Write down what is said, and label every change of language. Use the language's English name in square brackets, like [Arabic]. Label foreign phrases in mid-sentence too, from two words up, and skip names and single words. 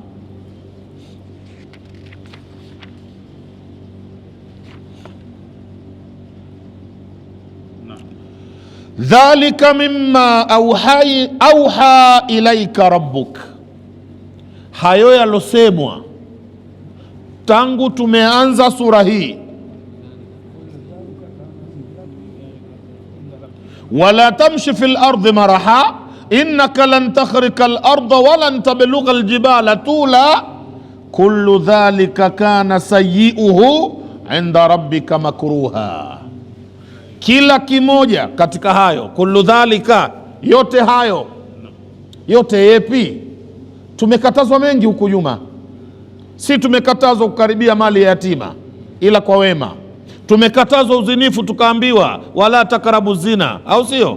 [Arabic] ذلك مما أوحى إليك ربك, [Swahili] hayo yalosemwa tangu tumeanza sura hii. [Arabic] ولا تمش في الأرض مرحا إنك لن تخرق الأرض ولن تبلغ الجبال طولا كل ذلك كان سيئه عند ربك مكروها. [Swahili] Kila kimoja katika hayo, [Arabic] كل ذلك, [Swahili] yote hayo. Yote yepi? Tumekatazwa mengi huku nyuma. Si tumekatazwa kukaribia mali ya yatima ila kwa wema. Tumekatazwa uzinifu, tukaambiwa [Arabic] ولا تقربوا الزنا, [Swahili] au sio?